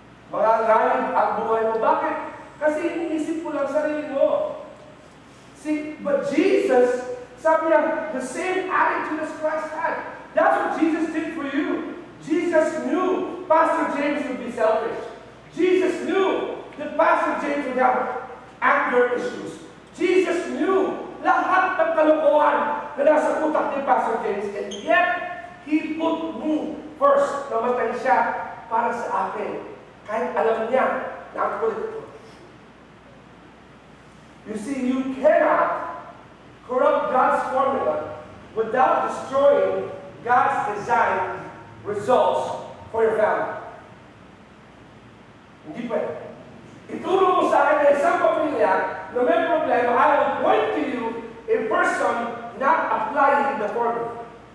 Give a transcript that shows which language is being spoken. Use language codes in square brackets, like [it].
[tl] Mga ngayon ang buhay mo. Bakit? Kasi iniisip ko lang sarili mo. But [en] Jesus, [tl] sabi niya, [en] the same attitude as Christ had. That's what Jesus did for you. Jesus knew Pastor James would be selfish. Jesus knew that Pastor James would have anger issues. Jesus knew [tl] lahat ng kalokohan na nasa utak ni [en] Pastor James, and yet, He put me first. [tl] Namatay siya para sa akin. Kahit alam niya na ang kulit ko. [en] You see, you cannot corrupt God's formula without destroying God's designed results for your family. [tl] Hindi pwede. Ituro mo sa akin na isang pamilya na may problema, [en] I will point to you a person not applying the formula.